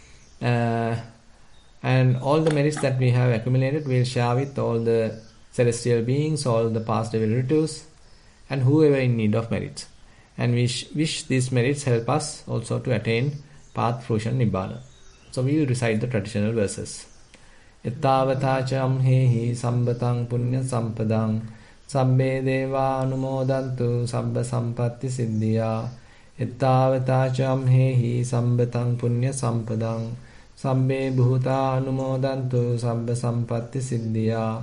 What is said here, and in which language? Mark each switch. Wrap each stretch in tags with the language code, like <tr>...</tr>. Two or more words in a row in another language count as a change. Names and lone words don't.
<en>And all the merits that we have accumulated, we'll share with all the celestial beings, all the past relatives, and whoever in need of merits. And we wish these merits help us also to attain path, fruition, nibbana. So we will recite the traditional verses.</en> <pi>Ittavatacham hehi sambatang punya sampadang sabbe deva anumodantu sabba sampatti siddhya. Ittavatacham hehi sambatang punya sampadang sabbe bhuta anumodantu sabba sampatti siddhya.</pi>